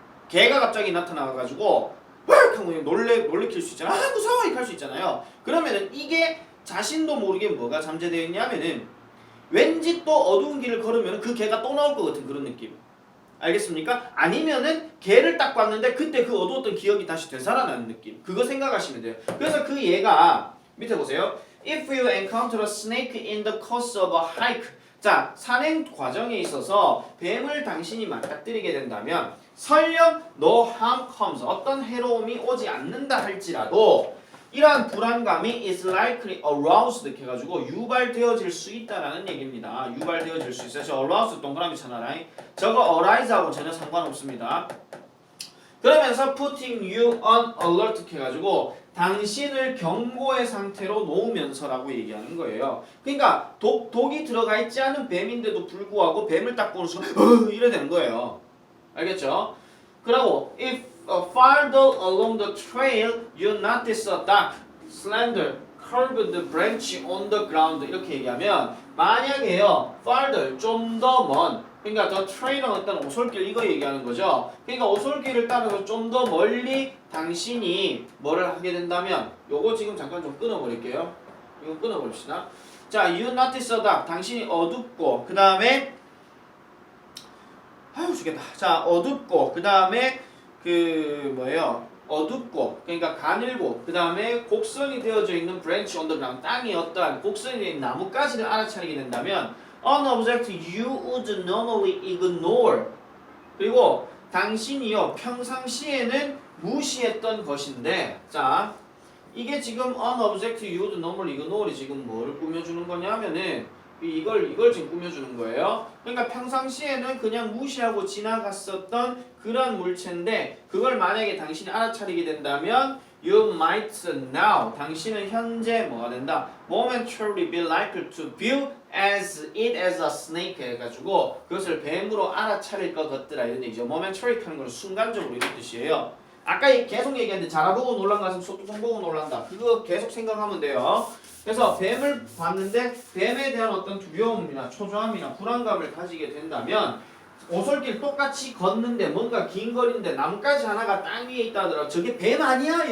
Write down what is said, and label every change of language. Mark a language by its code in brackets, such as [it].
[ko] 개가 갑자기 나타나가지고 하고 놀래킬 수 있잖아요. 무서워 이렇게 할 수 있잖아요. 그러면은 이게 자신도 모르게 뭐가 잠재되어 있냐면은 왠지 또 어두운 길을 걸으면 그 개가 또 나올 것 같은 그런 느낌. 알겠습니까? 아니면은 개를 딱 봤는데 그때 그 어두웠던 기억이 다시 되살아나는 느낌. 그거 생각하시면 돼요. 그래서 그 얘가 밑에 보세요. [en] If you encounter a snake in the course of a hike. [ko] 자, 산행 과정에 있어서 뱀을 당신이 맞닥뜨리게 된다면 설령 [en] no harm comes. [ko] 어떤 해로움이 오지 않는다 할지라도 이러한 불안감이 [en] is likely aroused [ko] 이렇게 해가지고 유발되어질 수 있다라는 얘기입니다. 유발되어질 수 있어요. 저 aroused 동그라미 쳐놔라. 저거 arise하고 전혀 상관없습니다. 그러면서 [en] putting you on alert [ko] 이렇게 해가지고 당신을 경고의 상태로 놓으면서라고 얘기하는 거예요. 그러니까 독이 들어가 있지 않은 뱀인데도 불구하고 뱀을 딱 보는 순간 이래 되는 거예요. 알겠죠? [en] 그리고 if farther along the trail you notice a dark, slender, curved branch on the ground [ko] 이렇게 얘기하면 만약에요 farther 좀 더 먼 그러니까 the trail은 어떤 오솔길 이거 얘기하는 거죠. 그러니까 오솔길을 따라서 좀 더 멀리 당신이 뭐를 하게 된다면 요거 지금 잠깐 좀 끊어버릴게요. 이거 끊어버립시다. 자, [en] you notice a dark [ko] 당신이 어둡고 그 다음에 아유 죽겠다. 자, 어둡고 그 다음에 그 뭐예요? 어둡고 그러니까 가늘고 그 다음에 곡선이 되어져 있는 [en] branch on the ground [ko] 땅이 어떠한 곡선이 된 나뭇가지를 알아차리게 된다면 [en] an object you would normally ignore [ko] 그리고 당신이요 평상시에는 무시했던 것인데 자 이게 지금 an object you would normally ignore이 지금 뭐를 꾸며주는 거냐면은 이걸 지금 꾸며주는 거예요. 그러니까 평상시에는 그냥 무시하고 지나갔었던 그런 물체인데 그걸 만약에 당신이 알아차리게 된다면 [en] you might now [ko] 당신은 현재 뭐가 된다? [en] momentarily be likely to view as it as a snake [ko] 해가지고 그것을 뱀으로 알아차릴 것 같더라 이런 얘기죠. momentary 하는 건 순간적으로 이런 뜻이에요. 아까 계속 얘기했는데 잘하고 놀란 것은 속도성 보고 놀란다. 그거 계속 생각하면 돼요. 그래서 뱀을 봤는데 뱀에 대한 어떤 두려움이나 초조함이나 불안감을 가지게 된다면 오솔길 똑같이 걷는데 뭔가 긴 거리인데 나뭇가지 하나가 땅 위에 있다 하더라도 저게 뱀 아니야?